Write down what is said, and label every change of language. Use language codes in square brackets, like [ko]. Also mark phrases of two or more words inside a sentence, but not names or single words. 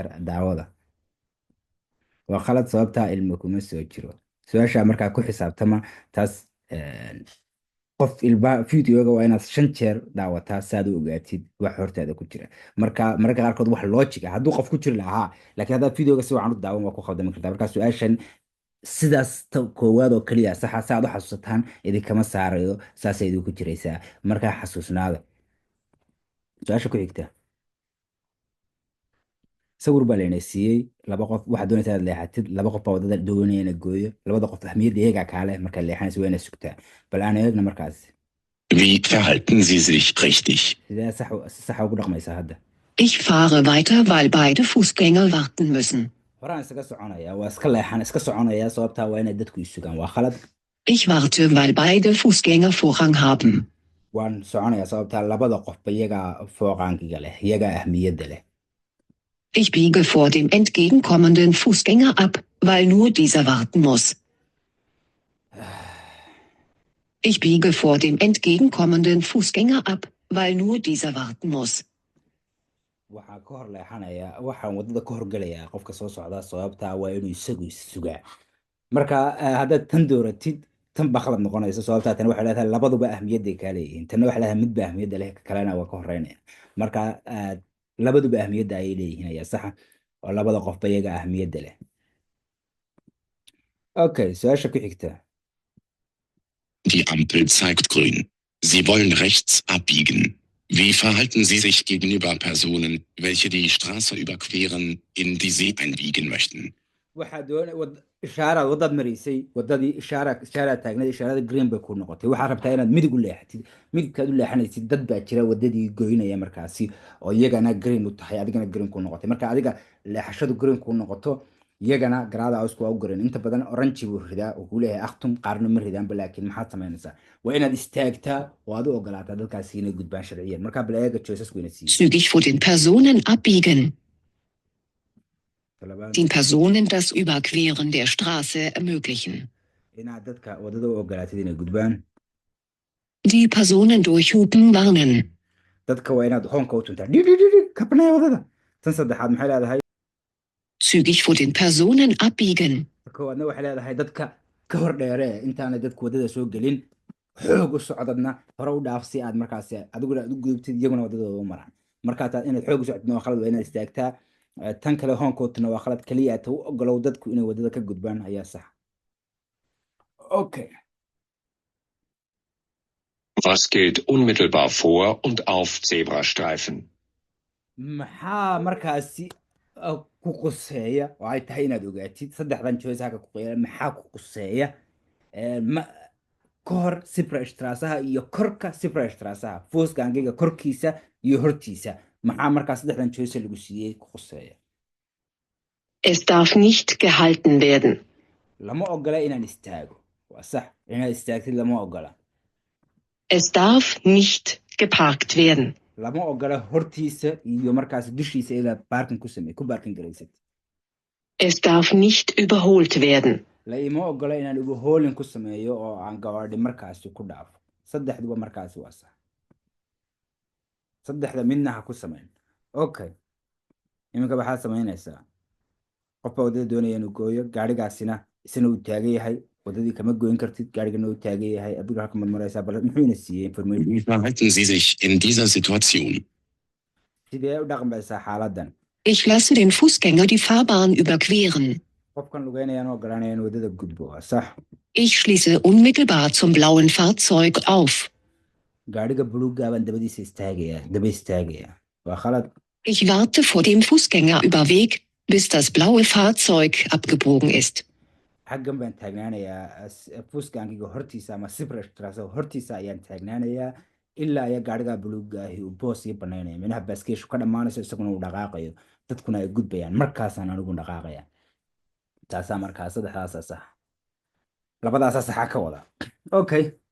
[so] daawada waa khalad sababtaa ilmo kuma soo jiro su-aasha markaa ku xisaabtama taas qof ilba videoga waa inaad 5 jeer daawataa saad u ogaatid wax hortaada ku jira marka mararka qaarkood wax logic ah hadduu qof ku jiri lahaa laakiin haddaad videoga si wacan u daawan waa ku khaldami kartaa marka su-aashan sidaas koowaad oo keliya saxa si aad u xasuusataan idinkama saarayo saasay idinku jiraysaa markaa xasuusnaada. su-aasha ku xigta sawir baa layna siiyey laba qof waxaad doonaysaa inaad leexatid laba qof baa wadada doonaya ina gooyo labada qof ahmiyadda iyagaa kaale markaad leexanaysa waa inaad sugtaa bal aan eegna markaas. [de] Wie verhalten Sie sich richtig? [so] sidee si saxa ugu dhaqmaysaa hadda. [de] Ich fahre weiter, weil beide Fußgänger warten müssen. [so] horaan isaga soconaya waa iska leexan iska soconaya sababtaa waa inay dadku isugaan waa khalad. [de] Ich warte, weil beide Fußgänger Vorrang haben. [so] waan soconaya sababtaa labada qofba iyagaa fooqaankiga leh iyagaa ahmiyadda leh. [de] Ich biege vor dem entgegenkommenden Fußgänger ab, weil nur dieser warten muss. Ich biege vor dem entgegenkommenden Fußgänger ab, weil nur dieser warten muss. [so] waxaan ka hor leexanayaa waxaan wadada ka horgelayaa qofka soo socda sababtaa waa inuu isagu isugaa marka haddaad tan dooratid tan baa khalad noqonaysa sababtaa tan waxay leedahay labaduba ahmiyadday kaa leeyihiin tanna waxay leedahay midba ahmiyadda leh kalena waa ka horeynaya marka labaduba ahmiyadda ayay leeyihiin ayaa saxa oo labada qofba iyaga ahmiyadda leh. okay su-aasha ku xigta. [de] Die Ampel zeigt grün. Sie wollen rechts abbiegen. Wie verhalten Sie sich gegenüber Personen, welche die Straße überqueren, in die Sie einbiegen möchten? [so] waxaa ishaaraad wadaad maraysay wadadii ishaaraad taagnayd ishaarada green bay ku noqotay waxaad rabtaa inaad midig u leexatid midigkaad u leexanaysid dad baa jira wadadii goynaya markaasi oo iyagana green u tahay adigana green ku noqotay marka adiga leexashadu green ku noqoto iyagana garaada ausku waa u green inta badan oranji buu ridaa oo kuu leeyahay akhtum qaarna ma ridaanba laakiin maxaad samaynaysaa waa inaad istaagtaa oo aad u ogolaataa dadkaasi inay gudbaan sharciyan marka bal eega choices wayna siiyey. [de] Zügig vor den Personen abbiegen. Den Personen das Überqueren der Straße ermöglichen. [so] inaad dadka wadada u ogolaatid inay gudbaan. [de] Die Personen durchhupen warnen. [so] dadka waa inaad hoonka u tuntaa kabnaya wadada. tan saddexaad maxay leedahay. [de] Zügig vor den Personen abbiegen. [so] koowaadna waxay leedahay dadka ka hor dheere intaanay dadku wadada soo gelin xoog u socdadna hore u dhaaf si aad markaas adiguna aad u gudubtid iyaguna wadadooda u maraan markaa inaad xoog u socdidna waa khalad waa inaad istaagtaa tan kale hoonkootuna waa khalad kaliya ta u ogolow dadku inay wadada ka gudbaan ayaa sax. okay [de] Was gilt unmittelbar vor und auf Zebrastreifen? [so] maxaa markaasi ku quseeya oo ay tahay inaad ogaatid saddexdan choice halka ku qeeya maxaa ku quseeya ka hor sibrashtraasaha iyo korka sibrashtraasaha foosgaangiga korkiisa iyo hortiisa maxaa markaa saddexdan choice lagu siiyey ku quseeya. [de] Es darf nicht gehalten werden. [so] lama ogola inaan istaago waa sax inaad istaagtid lama ogola. [de] Es darf nicht geparkt werden. [so] lama ogola hortiisa iyo markaas dushiisa inaad baarkin ku baarkin garaysid. [de] Es darf nicht überholt werden. [so] la ima ogola inaan overhauling ku sameeyo oo aan gawaadhi markaasi ku dhaafo saddexduba markaasi waa sax saddexda midna ha ku samayn. okay iminka waxaad samaynaysaa qofba wadada doonaya inuu gooyo gaadhigaasina isna uu taagan yahay wadadii kama gooyin kartid gaadhigana uu taagan yahay adigu halka marmaraysaa bal muxuuna siiyey information. [de] Wie verhalten Sie sich in dieser Situation? [so] sidee u dhaqmaysaa xaaladan. [de] Ich lasse den Fußgänger die Fahrbahn überqueren. [so] qofkan lugeynayaan ogolanaya in wadada gudbo waa sax. [de] Ich schließe unmittelbar zum blauen Fahrzeug auf. [so] gaadhiga buluugga baan dabadiisa daba istaagaya waa khalad. [de] Ich warte vor dem Fußgängerüberweg, bis das blaue Fahrzeug abgebogen ist. [so] xaggan baan taagnaanayaa fuuskaangiga hortiisa ama sibrashtraas hortiisa ayaan taagnaanayaa ilaa iyo gaariga buluuga ahi uu boos ii banaynaya minaha baaskeeshu ka dhammaanayso isaguna uu dhaqaaqayo dadkuna ay gudbayaan markaasaan anigu dhaqaaqaya taasaa markaa saddexdaasa sax labadaasa saxa ka wada okay